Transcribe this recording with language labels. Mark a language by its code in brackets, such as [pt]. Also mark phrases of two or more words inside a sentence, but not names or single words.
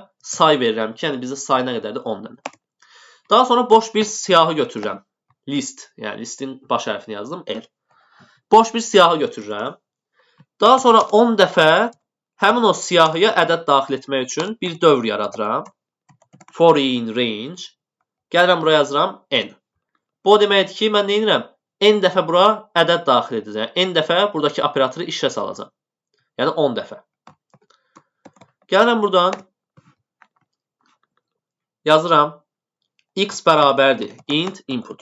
[az] Say verirəm ki, yəni bizə say nə qədərdir? 10 dənə. Daha sonra boş bir siyahı götürürəm. List, yəni listin baş hərfini yazdım, L. Boş bir siyahı götürürəm. Daha sonra 10 dəfə həmin o siyahıya ədəd daxil etmək üçün bir dövr yaradıram. [en] For in range. [az] Gəlirəm buraya yazıram n. Bu deməkdir ki, mən nə edirəm? N dəfə bura ədəd daxil edəcəm. N dəfə buradakı operatoru işə salacam. Yəni 10 dəfə. Gəlirəm buradan. Yazıram. X bərabərdir. [en] Int input.